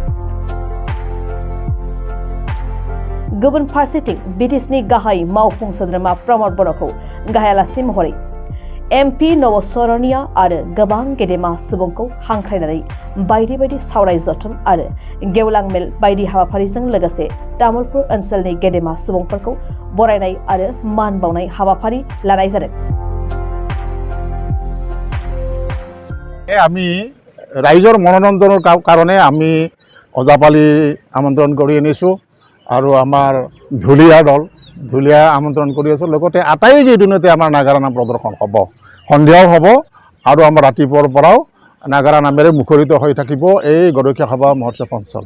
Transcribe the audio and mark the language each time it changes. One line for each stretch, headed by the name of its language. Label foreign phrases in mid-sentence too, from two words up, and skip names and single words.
Bodo: गुबुन फारसेथिं बिटिसिनि गाहाय मावफुं सोद्रोमा प्रमद बर'खौ गाहाय आलासि महरै एमपि नवसरनिया आरो गोबां गेदेमा सुबुंखौ हांख्रायनानै बायदि बायदि सावराय जथुम आरो गेवलां मेल बायदि हाबाफारिजों लोगोसे तामुलपुर ओनसोलनि गेदेमा सुबुंफोरखौ बरायनाय आरो मान बावनाय हाबाफारि लानाय जादों।
Assamese: আমি ৰাইজৰ মনোৰঞ্জনৰ কাৰণে আমি ওজাপালি আমন্ত্ৰণ কৰি আনিছোঁ আৰু আমাৰ ঢুলীয়া দল ঢুলীয়া আমন্ত্ৰণ কৰি আছোঁ। লগতে আটাইকেইদিনতে আমাৰ নাগাৰা নাম প্ৰদৰ্শন হ'ব, সন্ধিয়াও হ'ব আৰু আমাৰ ৰাতিপুৱাৰ পৰাও নাগাৰা নামেৰে মুখৰিত হৈ থাকিব এই গৰখীয়া সভা মহোৎসৱ অঞ্চল।